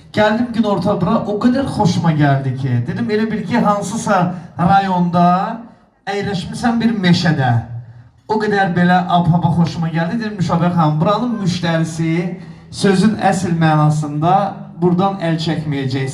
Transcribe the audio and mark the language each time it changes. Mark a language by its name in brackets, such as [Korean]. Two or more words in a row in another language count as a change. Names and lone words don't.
[Turkish] Geldim gün orta bura, o kadar hoşuma geldi ki. [Azerbaijani] Dedim elə bil ki hansısa rayonda əyləşmisən bir meşədə. [Turkish] O kadar belə ab-hava hoşuma geldi. [Azerbaijani] Dedim Müşabiyə xanım, buranın müştərisi sözün əsl mənasında buradan əl çəkməyəcək.